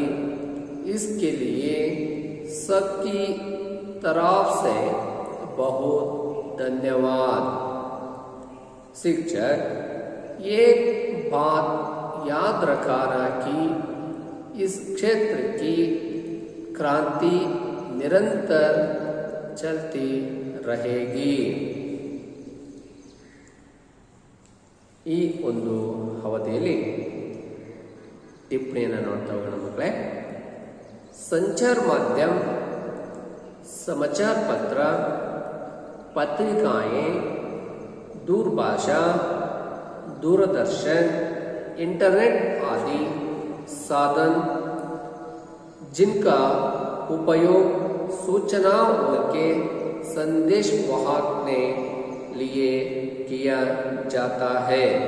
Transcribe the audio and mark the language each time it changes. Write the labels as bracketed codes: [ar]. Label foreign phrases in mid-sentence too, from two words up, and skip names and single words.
[hi] इसके लिए सबकी तरफ से बहुत धन्यवाद। शिक्षक, एक बात याद रखना कि इस क्षेत्र की क्रांति निरंतर चलती रहेगी। [kn] ಈ ಒಂದು ಅವಧಿಯಲ್ಲಿ ಟಿಪ್ಪಣಿಯನ್ನು ನೋಡ್ತಾ ಹೋಗೋಣ ಮಕ್ಕಳೇ। [hi] संचार माध्यम, समाचार पत्र, पत्रिकाएं, दूरभाषा, दूरदर्शन, इंटरनेट आदि साधन जिनका उपयोग सूचनाओं के संदेश वाहक के लिए किया जाता है।